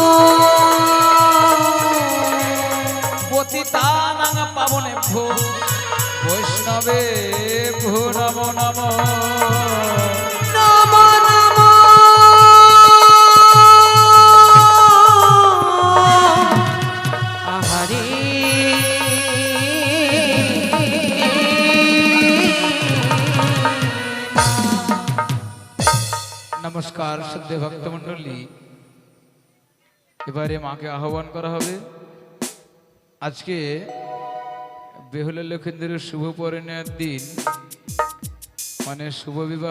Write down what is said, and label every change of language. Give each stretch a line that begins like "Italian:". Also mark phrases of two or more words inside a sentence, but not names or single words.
Sanskrit: पतितानां पावनेभ्यो वैष्णवेभ्यो नमो नमः নম নম হরে
Bangla: নমস্কার শ্রদ্ধেয় ভক্তমণ্ডলী, এবারে মাকে আহ্বান করা হবে। আজকে বেহুলা লক্ষেন্দ্রের শুভ পরিণয়ের দিন, মানে শুভ বিবাহ।